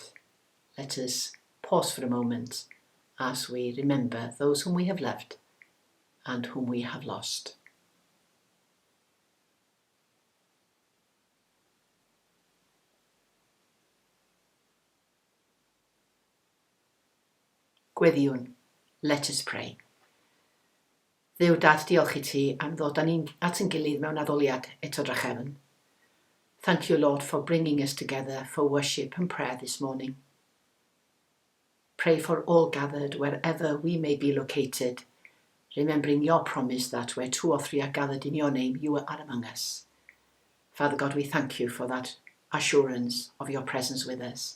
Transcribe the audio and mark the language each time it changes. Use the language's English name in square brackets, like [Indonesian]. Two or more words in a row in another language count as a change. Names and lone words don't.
[English] Let us pause for a moment as we remember those whom we have loved and whom we have lost. Gweddiwn, let us pray. [Welsh] Dduw Dad, diolch I ti am ddod at ein gilydd mewn addoliad eto drachefn. [English] Thank you, Lord, for bringing us together for worship and prayer this morning. Pray for all gathered wherever we may be located, remembering your promise that where 2 or 3 are gathered in your name, you are among us. Father God, we thank you for that assurance of your presence with us.